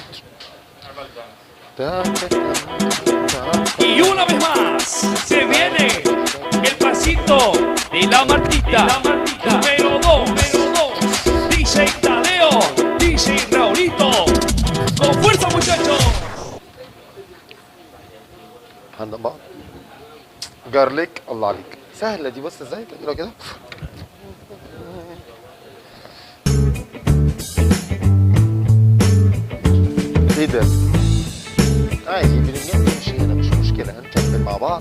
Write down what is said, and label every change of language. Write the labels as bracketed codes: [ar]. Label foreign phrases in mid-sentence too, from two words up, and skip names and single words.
[es] Y una vez más se viene el pasito de la Martita. Número 2, DJ Tadeo, DJ Raulito. Con fuerza muchachos. [ar] عندنا بعض جارليك. الله عليك، سهله دي. بص ازاي تعملها كده. ايه ده؟ عادي بنمشي هنا، مش مشكله. هنكمل مع بعض.